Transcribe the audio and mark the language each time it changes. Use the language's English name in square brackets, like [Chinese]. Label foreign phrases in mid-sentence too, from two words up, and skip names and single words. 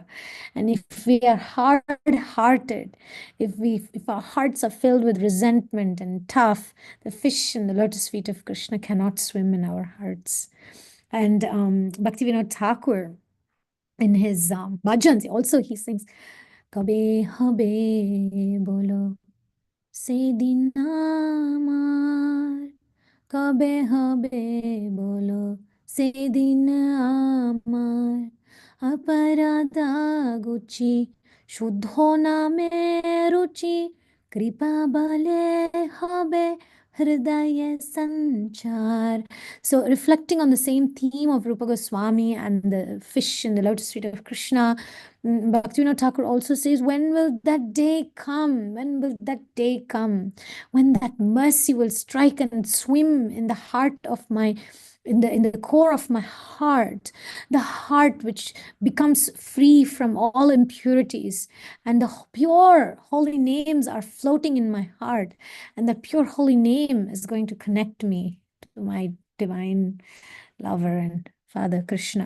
[English] And if we are hard-hearted, if our hearts are filled with resentment and tough, the fish in the lotus feet of Krishna cannot swim in our hearts. And Bhaktivinoda Thakur, in his bhajans, also he sings, [Bangla] কবে হবে বলো সে দিন আমার, কবে হবে বলো সে দিন আমার, অপরাধ ঘুচি শুদ্ধ নামে রুচি, কৃপা বলে হবে হৃদয় সঞ্চার. [English] So reflecting on the same theme of Rupa Goswami and the fish in the lotus feet of Krishna, Bhaktivinoda Thakur also says, when will that day come? When will that day come when that mercy will strike and swim in the heart of my, in the core of my heart, the heart which becomes free from all impurities, and the pure holy names are floating in my heart, and the pure holy name is going to connect me to my divine lover and Father Krishna.